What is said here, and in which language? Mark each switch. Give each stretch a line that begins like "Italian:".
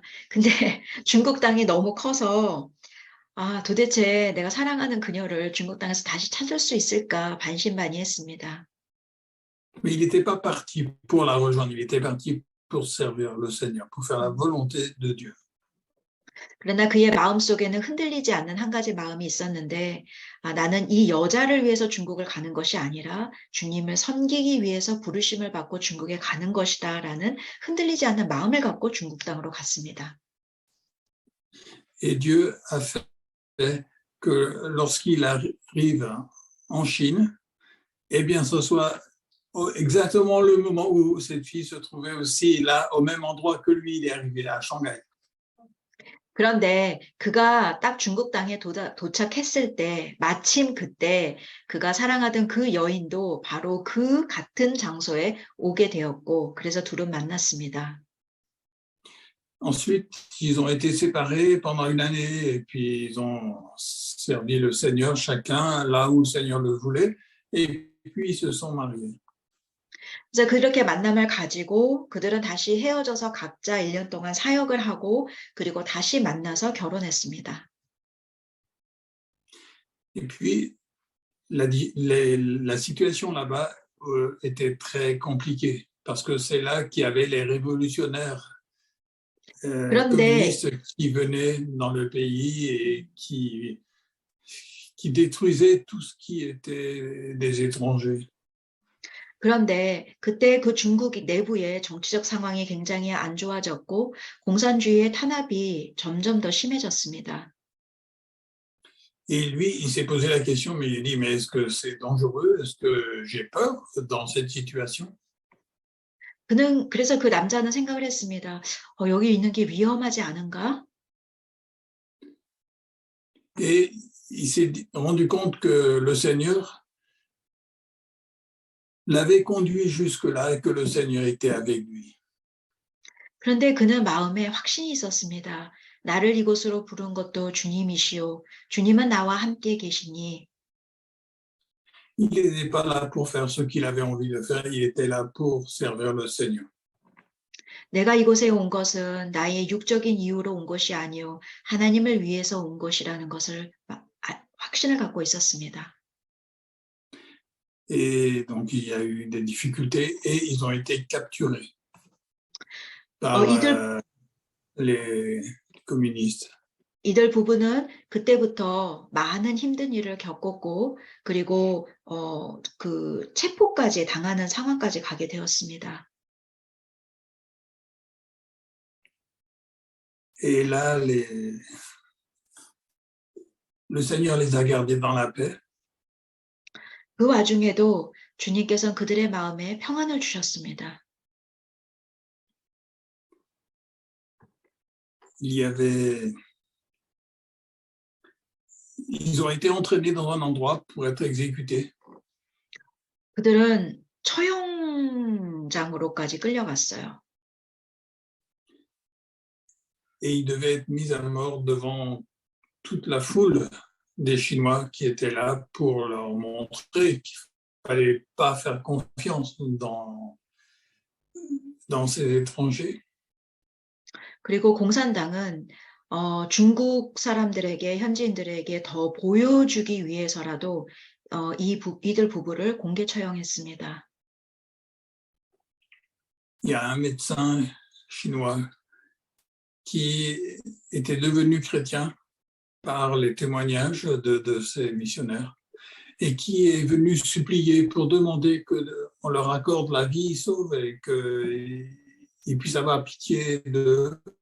Korean: 근데 중국 땅이 너무 커서 도대체 내가 사랑하는 그녀를 중국 땅에서 다시 찾을 수 있을까 반신반의했습니다.
French: Mais il n'était pas parti pour la rejoindre, il était parti pour servir le Seigneur, pour faire la volonté de Dieu.
Korean: 그러나 그의 마음속에는 흔들리지 않는 한 가지 마음이 있었는데, 나는 이 여자를 위해서 중국을 가는 것이 아니라 주님을 섬기기 위해서 부르심을 받고 중국에 가는 것이다 라는 흔들리지 않는 마음을 갖고 중국 땅으로 갔습니다.
French: Et Dieu a fait que lorsqu'il arrive en Chine, eh bien, ce soit exactement le moment où cette fille se trouvait aussi là, au même endroit que lui, il est arrivé à Shanghai.
Korean: 그런데 그가 딱 중국 땅에 도착했을 때, 마침 그때 그가 사랑하던 그 여인도 바로 그 같은 장소에 오게 되었고, 그래서 둘은 만났습니다.
French: Ensuite, ils ont été séparés pendant une année et puis ils ont servi le Seigneur chacun là où le Seigneur le voulait et puis ils se sont mariés.
Korean: 그래서 그렇게 만남을 가지고 그들은 다시 헤어져서 각자 1년 동안 사역을 하고 그리고 다시 만나서 결혼했습니다.
French: Et puis, la situation là-bas était très compliquée parce que c'est là qu'il y avait les révolutionnaires
Korean: 그런데
French: communistes qui venaient dans le pays et qui détruisaient tout ce qui était des étrangers.
Korean: 그때 그 중국 내부의 정치적 상황이 굉장히 안 좋아졌고 공산주의의 탄압이 점점 더 심해졌습니다.
French: Et lui, il s'est posé la question, mais il dit, mais est-ce que c'est dangereux? Est-ce que j'ai peur dans cette situation?
Korean: 그래서 그 남자는 생각을 했습니다. 여기 있는 게 위험하지 않은가?
French: Et il s'est rendu compte que le Seigneur l'avait conduit jusque-là et que le Seigneur était avec lui.
Korean: 그런데 그는 마음에 확신이 있었습니다. 나를 이곳으로 부른 것도 주님이시오. 주님은 나와 함께 계시니.
French: Il n'était pas là pour faire ce qu'il avait envie de faire, il était là pour servir le Seigneur.
Korean: 내가 이곳에 온 것은 나의 육적인 이유로 온 것이 아니요 하나님을 위해서 온 것이라는 것을 확신을 갖고 있었습니다.
French: Et donc, il y a eu des difficultés et ils ont été capturés par
Korean: 이들
French: les communistes.
Korean: 이들 부부는 그때부터 많은 힘든 일을 겪었고 그리고 그 체포까지 당하는 상황까지 가게 되었습니다.
French: Et là, le Seigneur les a gardés dans la paix.
Korean: 그 와중에도 주님께서는 그들의 마음에 평안을 주셨습니다.
French: Ils ont été entraînés dans un endroit pour être exécutés.
Korean: 그들은 처형장으로까지 끌려갔어요.
French: Et ils devaient être mis à mort devant toute la foule des Chinois qui étaient là pour leur montrer qu'il ne fallait pas faire confiance dans ces étrangers.
Korean: 그리고 공산당은 중국 사람들에게 현지인들에게 더 보여주기 위해서라도 이들 부부를 공개 처형했습니다.
French: Il y a un médecin chinois qui était devenu chrétien par les témoignages de ces missionnaires et qui est venu supplier pour demander qu'on leur accorde la vie sauve et qu'ils puissent avoir pitié de.